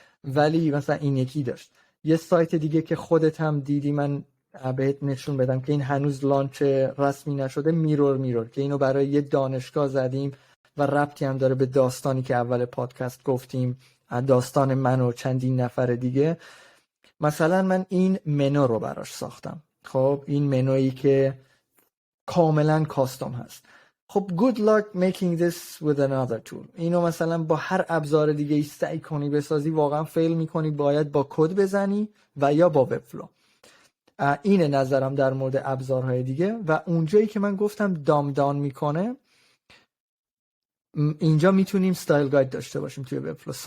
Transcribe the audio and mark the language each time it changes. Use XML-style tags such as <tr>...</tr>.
<fa>ولی مثلا این یکی داشت. یه سایت دیگه که خودت هم دیدی، من بهت نشون بدم که این هنوز لانچ رسمی نشده، میرور که اینو برای یه دانشگاه زدیم و ربطی هم داره به داستانی که اول پادکست گفتیم، داستان من و چندین نفر دیگه. مثلا من این منو رو براش ساختم. خب این منویی که کاملا کاستوم هست.</fa> <en>خب good luck making this with another tool.</en> <fa>اینو مثلا با هر ابزار دیگه ای سعی کنی بسازی، واقعا فیل میکنی، باید با کد بزنی و یا با وب فلو. اینه نظرم در مورد ابزارهای دیگه. و اونجایی که من گفتم دام میکنه، اینجا میتونیم استایل گاید داشته باشیم توی وب فلو.</fa>